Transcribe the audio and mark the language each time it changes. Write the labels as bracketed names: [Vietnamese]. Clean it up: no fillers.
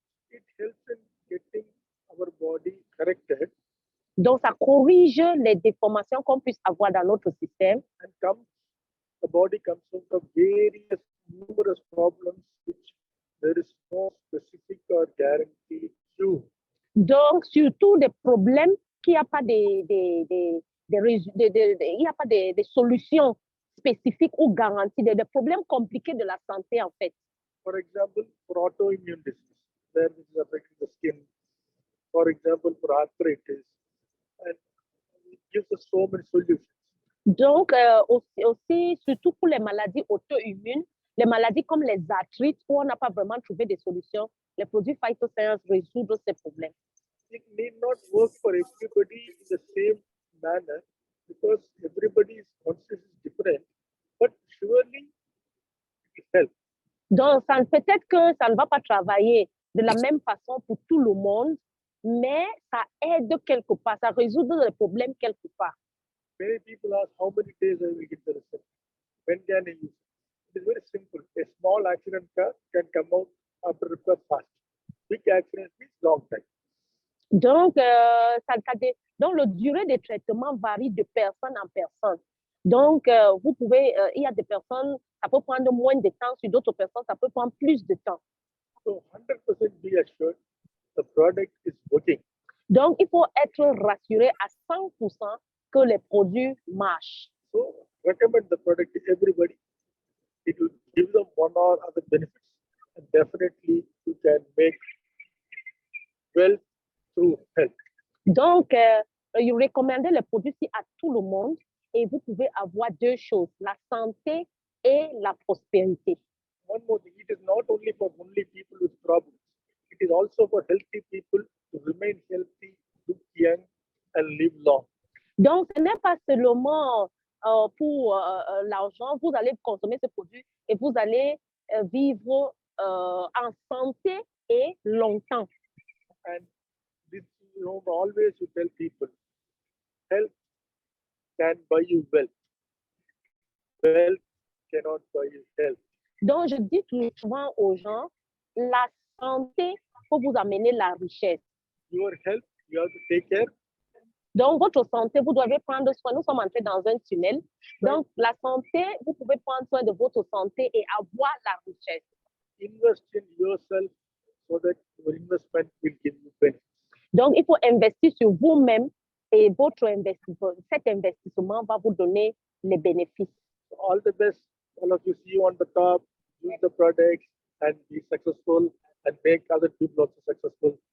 [English] It helps in getting our body corrected. [French] Donc, ça corrige les déformations qu'on puisse avoir dans notre système. [English] And the body comes out of numerous problems which there is no specific or guaranteed cure. [French] Donc, surtout des problèmes qu'il n'y a pas il y a pas des solutions spécifiques ou garanties, des problèmes compliqués de la santé, en fait. [English] For example, for autoimmune disease, where this is affecting the skin. For example, for arthritis, and it gives us so many solutions. [French] Donc, aussi, surtout pour les maladies auto-immunes, les maladies comme les arthrites, où on n'a pas vraiment trouvé des solutions, les produits phytosciences résoudent ces problèmes. [English] It need not work for everybody in the same manner because everybody's conscious is different, but surely it helps. [French] Donc, peut-être que ça ne va pas travailler de la même façon pour tout le monde, mais ça aide quelque part, ça résout les problèmes quelque part. [English] Many people ask how many days I will get the result. When can I use it? It is very simple. A small accident car can come out after repair fast. Big accident means long time. [French] Donc, donc, la durée des traitements varie de personne en personne. Donc, vous pouvez, il y a des personnes, ça peut prendre moins de temps, sur d'autres personnes, ça peut prendre plus de temps. [English] So 100% be assured the product is working. [French] Donc, il faut être rassuré à 100% que les produits marchent. [English] So recommend the product to everybody. It will give them one or other benefits, and definitely you can make wealth through health. [French] Donc, vous recommandez les produits à tout le monde et vous pouvez avoir deux choses, la santé et la prospérité. [English] One more thing, it is not only for only people with problems. It is also for healthy people to remain healthy, look young, and live long. [French] Donc, ce n'est pas seulement pour l'argent, vous allez consommer ce produit et vous allez vivre en santé et longtemps. [English] And this, always you tell people, health can buy you wealth. Wealth cannot buy you health. [French] Donc, je dis souvent aux gens, la santé peut vous amener la richesse. [English] Your health, you have to take care. [French] Donc, votre santé, vous devez prendre soin. Nous sommes entrés dans un tunnel. Donc, la santé, vous pouvez prendre soin de votre santé et avoir la richesse. [English] Invest in yourself so that your investment will give you benefits. [French] Donc, il faut investir sur vous-même et cet investissement va vous donner les bénéfices. [English] All the best. All of you, see you on the top. Use the products and be successful and make other people also successful.